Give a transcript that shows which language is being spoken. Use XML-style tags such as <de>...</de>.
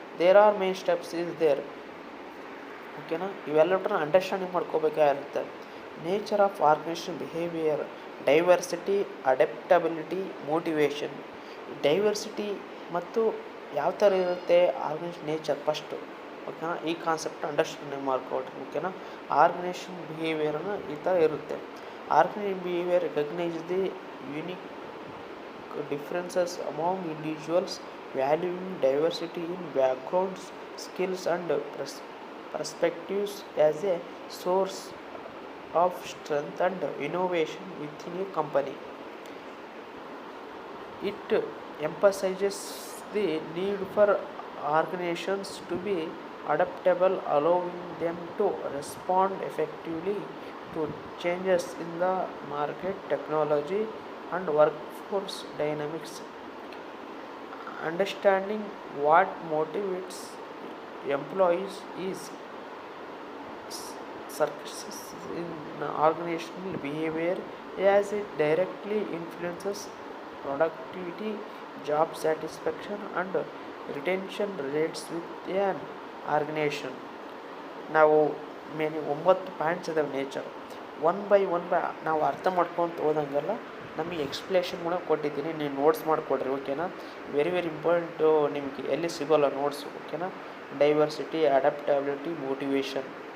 <en>There are many steps is there, ಓಕೆನಾ.</en> <kn>ಇವೆಲ್ಲವನ್ನ understanding ಮಾಡ್ಕೋಬೇಕಾಗಿರುತ್ತೆ. Nature of organisation behaviour, diversity, adaptability, motivation. Diversity ಮತ್ತು ಯಾವ ಥರ ಇರುತ್ತೆ ಆರ್ಗನೈಸೇಷನ್ ನೇಚರ್ ಫಸ್ಟು, ಓಕೆನಾ. ಈ ಕಾನ್ಸೆಪ್ಟ್ ಅಂಡರ್ಸ್ಟ್ಯಾಂಡಿಂಗ್ ಮಾಡ್ಕೊಳ್ರಿ, ಓಕೆನಾ. ಆರ್ಗನೈಸೇಷನ್ ಬಿಹೇವಿಯರ್ನ ಈ ಥರ ಇರುತ್ತೆ.</kn> <en>Organisation behaviour recognise the unique differences among individuals, valuing diversity in backgrounds, skills and perspectives as a source of strength and innovation within a company. It emphasizes the need for organizations to be adaptable, allowing them to respond effectively to changes in the market, technology and workforce dynamics. Understanding what motivates employees is success in organizational behavior, as it directly influences productivity, job satisfaction and retention rates with an organization.</en> <kn>ನಾವು main 9 points ಇದಾವೆ nature. One by ನಾವು ಅರ್ಥ ಮಾಡ್ಕೊತ ಹೋದಂಗೆಲ್ಲ ನಮಗೆ explanation ಕೂಡ ಕೊಟ್ಟಿದ್ದೀನಿ, ನೀವು notes ಮಾಡಿಕೊಡ್ರಿ, ಓಕೆನಾ. ವೆರಿ ಇಂಪಾರ್ಟೆಂಟು, ನಿಮಗೆ ಎಲ್ಲಿ ಸಿಗೋಲ್ಲ ನೋಟ್ಸು, ಓಕೆನಾ. Diversity, adaptability, motivation.</kn>